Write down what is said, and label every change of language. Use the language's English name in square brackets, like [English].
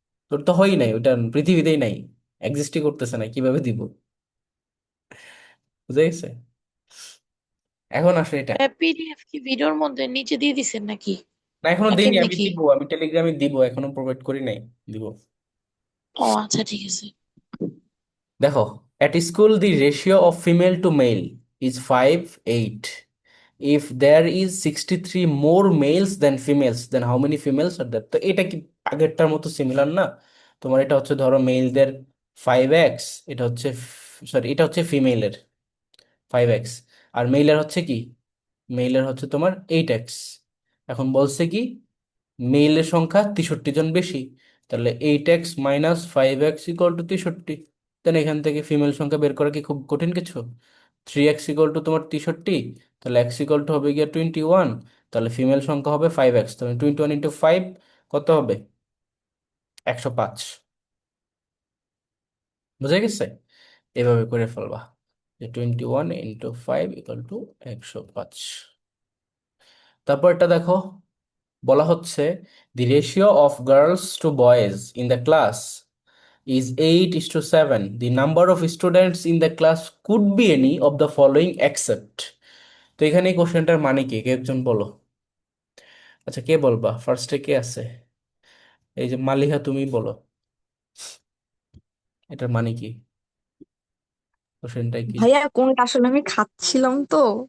[Bangla] তোর তো হয়ই নাই, ওটা পৃথিবীতেই নাই, এক্সিস্টই করতেছে না, কিভাবে দিব? বুঝে গেছে? এখন আসলে এটা, পিডিএফ কি ভিডিওর মধ্যে নিচে দিয়ে দিছেন নাকি? না এখনো না দিইনি, কেমনে আমি কি? দিব, আমি টেলিগ্রামে দিব, এখনো প্রোভাইড করি নাই, দিব। ও আচ্ছা, ঠিক আছে। [English] দেখো, at school the ratio of female to male is 5:8. If there is 63 more males than females, then how many females are there? [Bangla] তো এটা কি আগেরটার মতো সিমিলার না? তোমার এটা হচ্ছে ধরো মেলদের 5x, এটা হচ্ছে, সরি এটা হচ্ছে ফিমেলের 5x, আর মেইলের হচ্ছে কি, মেইলের হচ্ছে তোমার 8x। এখন বলছে কি, মেইলের সংখ্যা 63 জন বেশি, তাহলে 8x minus 5x equal to 63। দেন এখান থেকে ফিমেল সংখ্যা বের করা কি খুব কঠিন কিছু? 3x ইকুয়াল টু তোমার 63, তাহলে x ইকুয়াল টু হবে গিয়ে 21, তাহলে ফিমেল সংখ্যা হবে 5x, তাহলে 21 ইন্টু 5 কত হবে? 105। বুঝা গেছে? এভাবে করে ফেলবা যে 21 × 5 ইকুয়াল টু 105। তারপর এটা দেখো, বলা হচ্ছে [English] The ratio of girls to boys in the class is 8:7. The number of students in the class could be any of the following except. [Bangla] তো এখানে এই কোশ্চেনটার মানে কি, কে একজন বলো। আচ্ছা কে বলবা, ফার্স্টে কে আছে? এই যে মালিহা, তুমি বলো এটার মানে কি, কোশ্চেনটাই কি। ভাইয়া কোনটা আসলে আমি খাচ্ছিলাম তো।